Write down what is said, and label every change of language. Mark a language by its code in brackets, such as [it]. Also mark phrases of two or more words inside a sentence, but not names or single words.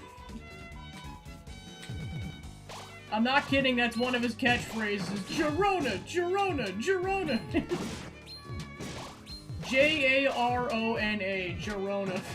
[en] I'm not kidding, that's one of his catchphrases. Girona, Girona, Girona. J-A-R-O-N-A, Girona.